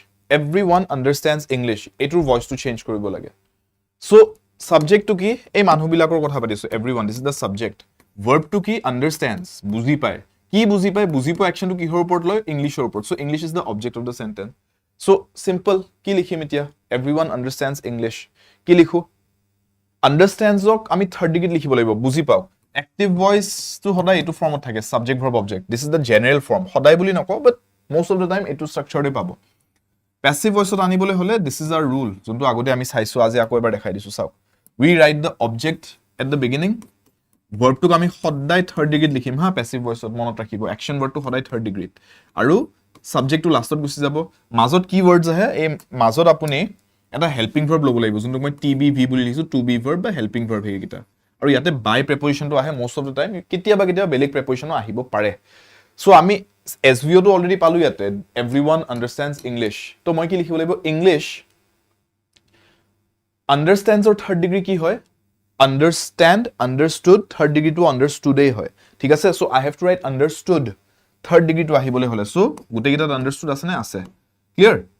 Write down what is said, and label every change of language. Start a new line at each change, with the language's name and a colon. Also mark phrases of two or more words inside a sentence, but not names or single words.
Assamese: এটোৰ voice to change কৰিব লাগে so subject to কি এই মানুহবিলাকৰ কথা পাতিছো
English: everyone this is the subject verb
Assamese: to কি understands বুজি পায় কি বুজি পায় action to কিহৰ ওপৰত লয় ইংলিশৰ ওপৰত
English: so english is the object of the sentence so simple
Assamese: কি লিখিম এতিয়া
English: everyone understands english
Assamese: কি লিখো understands ক আমি
English: third degree
Assamese: লিখিব লাগিব বুজি পাও
English: active voice
Assamese: to সদায় এটো ফৰ্মত থাকে
English: subject verb object this is the general form
Assamese: সদায় বুলি নকও
English: but most of the time
Assamese: এটো structure পাব
English: passive voice
Assamese: ত আনিবলৈ হলে
English: this is our
Assamese: rule যোনটো আগতে আমি চাইছো আজি আকৌ এবাৰ দেখাই দিছো চাওক
English: we write the object at the beginning
Assamese: ভাৰ্বটোক আমি সদায়
English: third degree
Assamese: লিখিম হা
English: passive voice
Assamese: মনত ৰাখিব
English: action verb
Assamese: সদায়
English: third degree
Assamese: আৰু সাবজেক্টটো লাষ্টত গুচি যাব মাজত কি ৱৰ্ডছ আহে এই মাজত আপুনি এটা
English: helping verb
Assamese: ল'ব লাগিব যোনটো মই টি বি ভি বুলি লিখিছো
English: to be verb
Assamese: বা
English: helping verb
Assamese: সেইকেইটা আৰু ইয়াতে
English: by preposition
Assamese: আহে
English: most of the time
Assamese: কেতিয়াবা বেলেগ প্ৰেপজিশ্যনো আহিব পাৰে সো আমি এছভিঅটো অলৰেডি পালো ইয়াতে
English: everyone understands English
Assamese: তো মই কি লিখিব লাগিব
English: English understands third degree
Assamese: কি হয়
English: understand understood third degree understood
Assamese: হয় ঠিক আছে
English: so I have to write understood third degree
Assamese: আহিবলৈ হ'লে সো গোটেইকেইটাত আণ্ডাৰষ্টুড আছে নে আছে ক্লিয়াৰ